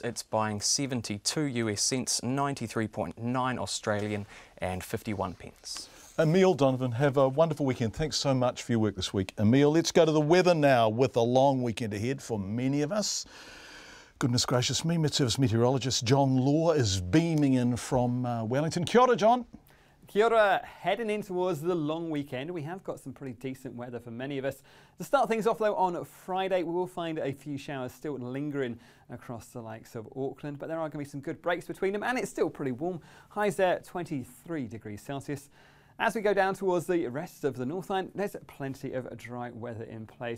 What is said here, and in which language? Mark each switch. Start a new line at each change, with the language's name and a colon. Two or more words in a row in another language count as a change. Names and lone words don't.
English: It's buying 72 US cents, 93.9 Australian and 51 pence. Emil Donovan, have a wonderful weekend. Thanks so much for your work this week. Emil, let's go to the weather now with a long weekend ahead for many of us. Goodness gracious me, Mid-Service meteorologist John Law is beaming in from Wellington.
Māori: Kia ora, John. Kia ora.
English: Heading in towards the long weekend, we have got some pretty decent weather for many of us. To start things off though, on Friday we will find a few showers still lingering across the likes of Auckland, but there are going to be some good breaks between them, and it's still pretty warm. Highs there 23 degrees Celsius. As we go down towards the rest of the Northland, there's plenty of dry weather in place.